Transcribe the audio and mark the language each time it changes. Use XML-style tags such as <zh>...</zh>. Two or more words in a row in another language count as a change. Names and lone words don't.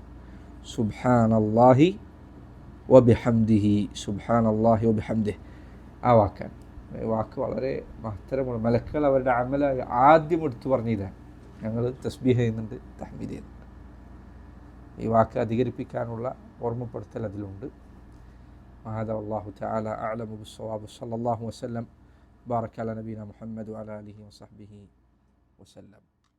<ar>سبحان الله وبحمده، سبحان الله وبحمده,</ar> <ml>ആ വാക്കാണ്. ഈ വാക്ക് വളരെ മഹത്തരമാണ്. മലക്കുകൾ അവരുടെ അമലായി ആദ്യം എടുത്തു പറഞ്ഞതാണ്. ഞങ്ങൾ തസ്ബീഹ് ചെയ്യുന്നുണ്ട്, തഹ്മീദ് ചെയ്യുന്നുണ്ട്. ഈ വാക്ക് അധികരിപ്പിക്കാനുള്ള ഓർമ്മപ്പെടുത്തൽ അതിലുണ്ട്.</ml> <ar>هذا والله تعالى أعلم بالصواب. صلى الله وسلم بارك على نبينا محمد وعلى آله وصحبه وسلم.</ar>